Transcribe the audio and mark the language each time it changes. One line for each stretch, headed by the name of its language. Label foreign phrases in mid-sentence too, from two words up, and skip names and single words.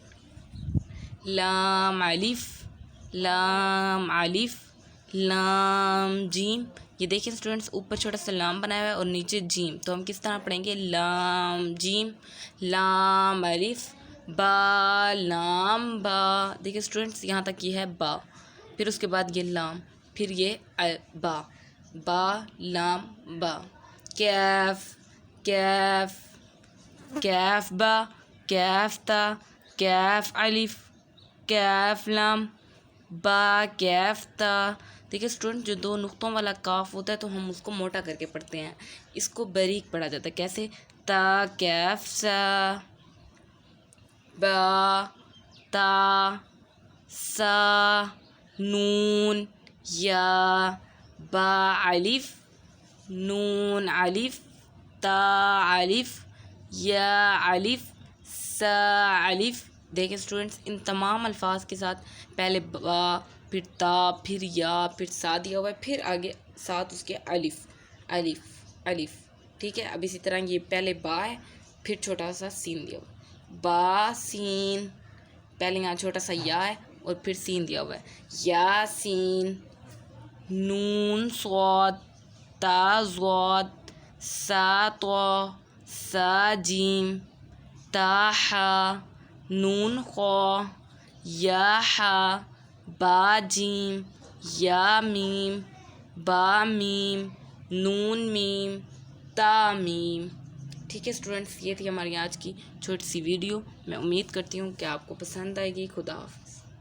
Urdu: لام الف لام الف لام جیم۔ یہ دیکھیں اسٹوڈنٹس، اوپر چھوٹا سا لام بنایا ہوا ہے اور نیچے جیم، تو ہم کس طرح پڑھیں گے؟ لام جیم لام الف با لام با۔ دیکھیں اسٹوڈنٹس، یہاں تک یہ ہے با، پھر اس کے بعد یہ لام، پھر یہ با، با لام با۔ کیف کیف کیف با کیف تا کیف الف کیف لام با کیف تا۔ دیکھیں اسٹوڈنٹ، جو 2 نقطوں والا کاف ہوتا ہے تو ہم اس کو موٹا کر کے پڑھتے ہیں، اس کو باریک پڑھا جاتا ہے۔ کیسے؟ تا کیف سا، با تا سا نون یا، با الف نون الف تا الف یا الف سا الف۔ دیکھیں اسٹوڈنٹس، ان تمام الفاظ کے ساتھ پہلے با، پھر تا، پھر یا، پھر سا دیا ہوا ہے، پھر آگے ساتھ اس کے الف الف الف۔ ٹھیک ہے، اب اسی طرح یہ پہلے با ہے، پھر چھوٹا سا سین دیا ہوا ہے، با سین، پہلے یہاں چھوٹا سا یا ہے اور پھر سین دیا ہوا ہے، یا سین، نون صاد تا ضاد سا طا سا جیم تا حا نون خا یا حا با جیم یا میم با میم نون میم تا میم۔ ٹھیک ہے اسٹوڈنٹس، یہ تھی ہماری آج کی چھوٹی سی ویڈیو۔ میں امید کرتی ہوں کہ آپ کو پسند آئے گی۔ خدا حافظ۔